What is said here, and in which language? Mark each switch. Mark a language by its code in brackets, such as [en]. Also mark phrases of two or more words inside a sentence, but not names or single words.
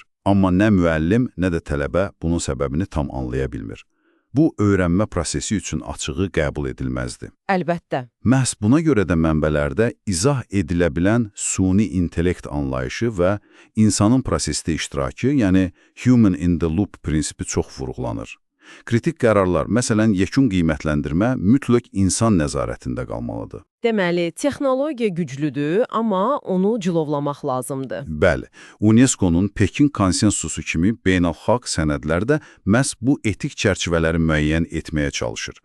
[az] Amma nə müəllim, nə də tələbə bunun səbəbini tam anlaya bilmir. Bu, öyrənmə prosesi üçün açığı qəbul edilməzdir. Əlbəttə. Məhz buna görə də mənbələrdə izah edilə bilən süni intellekt anlayışı və insanın prosesdə iştirakı, yəni [en] human in the loop [az] prinsipi çox vurğulanır. Kritik qərarlar, məsələn, yekun qiymətləndirmə mütləq insan nəzarətində qalmalıdır. Deməli, texnologiya güclüdür, amma onu cilovlamaq lazımdır. Bəli, UNESCO-nun Pekin konsensusu kimi beynəlxalq sənədlər də məhz bu etik çərçivələri müəyyən etməyə çalışır.